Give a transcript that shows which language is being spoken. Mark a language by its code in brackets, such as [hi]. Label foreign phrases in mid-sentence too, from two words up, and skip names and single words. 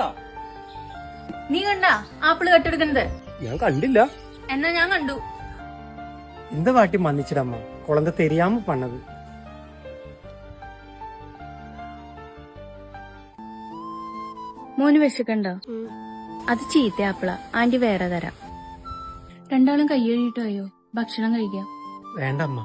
[ml] നീ കണ്ടാ ആപ്പിള് കട്ടെടുക്കുന്നത്? ഞാൻ കണ്ടില്ല. എന്നാ ഞാൻ കണ്ടു. [ta] இந்த வாட்டி மன்னிச்சிடம்மா, குழந்தை தெரியாம பண்ணது. [ml] മോന് വിശക്കണ്ടോ? അത് ചീത്ത ആപ്പിള. ആന്റി വേറെ തരാം. രണ്ടാളും കൈ കഴുകിയിട്ട് വായോ, ഭക്ഷണം കഴിക്കാം. വേണ്ടമ്മ.